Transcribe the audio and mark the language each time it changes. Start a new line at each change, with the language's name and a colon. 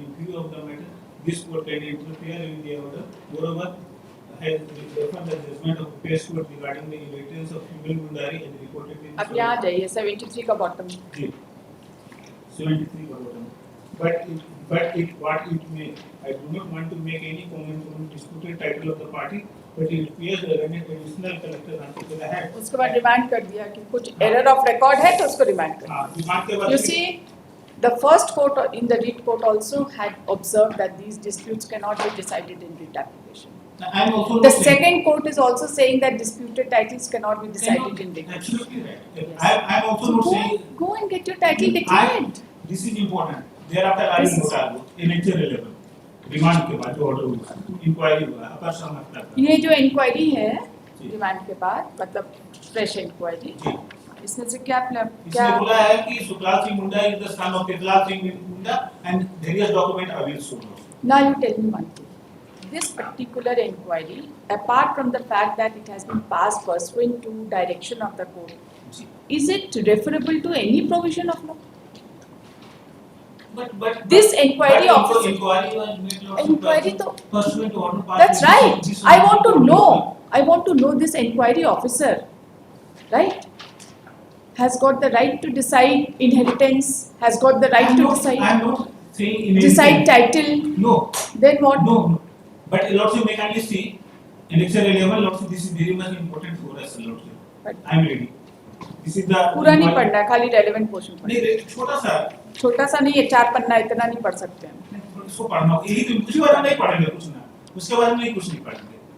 English: In view of the matter, this court can interfere with the order. Moreover, has referred the judgment of appeals court regarding the evidence of female Mundari as reported in.
Hindi: अब यहाँ जाइए 73 का bottom. 73 का bottom.
English: But what it may, I do not want to make any comment on disputed title of the party, but it appears the additional collector answer the head.
Hindi: उसके बाद remand कर दिया कि कुछ एरर ऑफ रिकॉर्ड है तो उसको remand कर. हाँ, रिमांड के बाद. You see, the first court in the writ court also had observed that these disputes cannot be decided in writ application. I am also. The second court is also saying that disputed titles cannot be decided in writ. Absolutely right. Yes. I am also not saying. Go and get your title declared. This is important. Thereafter I will note out in actual level. Remand के बाद जो order हुआ, inquiry हुआ, अपर समझता है. ये जो inquiry है रिमांड के बाद मतलब फ्रेश इंक्वायरी, इसमें से क्या इसमें बोला है कि
English: Sukhlal Singh Munda is the son of Tejlal Singh Munda and various document are being shown. Now you tell me one thing. This particular inquiry, apart from the fact that it has been passed pursuant to direction of the court, is it referable to any provision of law? But this inquiry officer. Inquiry तो. pursuant to order passed. That's right. I want to know. I want to know this inquiry officer, right? Has got the right to decide inheritance. Has got the right to decide. I am not saying inheritance. Decide title. No. Then what? No. But Lordship may kindly see, in lecture 11, Lordship, this is very much important for us, Lordship. But I am ready. This is the.
Hindi: पूरा नहीं पढ़ना है, खाली
English: relevant portion
Hindi: पढ़ना. नहीं, छोटा सा. छोटा सा नहीं है, 4 पन्ना इतना नहीं पढ़ सकते हैं. इसको पढ़ना, यही तो कुछ बार नहीं पढ़ेंगे कुछ ना, उसके बाद में कुछ नहीं पढ़ेंगे.